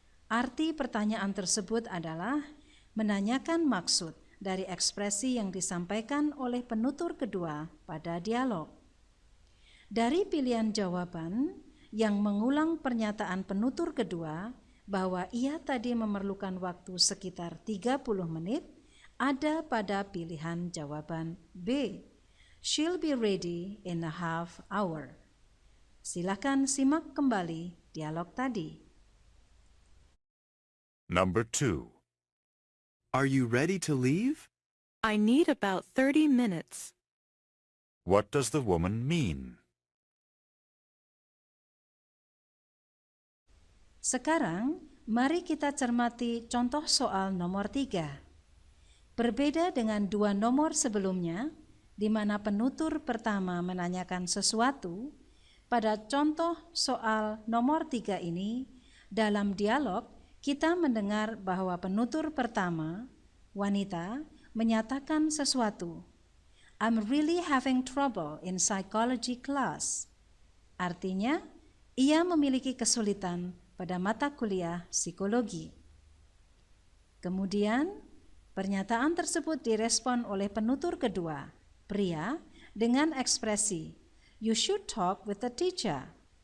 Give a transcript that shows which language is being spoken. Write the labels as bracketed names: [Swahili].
[Indonesian] Arti pertanyaan tersebut adalah menanyakan maksud dari ekspresi yang disampaikan oleh penutur kedua pada dialog. Dari pilihan jawaban yang mengulang pernyataan penutur kedua bahwa ia tadi memerlukan waktu sekitar 30 menit, ada pada pilihan jawaban B. [English] "She'll be ready in a half hour." [Indonesian] Silakan simak kembali dialog tadi. [English] Number 2. Are you ready to leave? I need about 30 minutes. What does the woman mean? [Indonesian] Sekarang, mari kita cermati contoh soal nomor 3. Berbeda dengan dua nomor sebelumnya, di mana penutur pertama menanyakan sesuatu, pada contoh soal nomor 3 ini, dalam dialog kita mendengar bahwa penutur pertama, wanita, menyatakan sesuatu. [English] "I'm really having trouble in psychology class." [Indonesian] Artinya, ia memiliki kesulitan pada mata kuliah psikologi. Kemudian, pernyataan tersebut direspon oleh penutur kedua, pria, dengan ekspresi, [English] "You should talk with the teacher."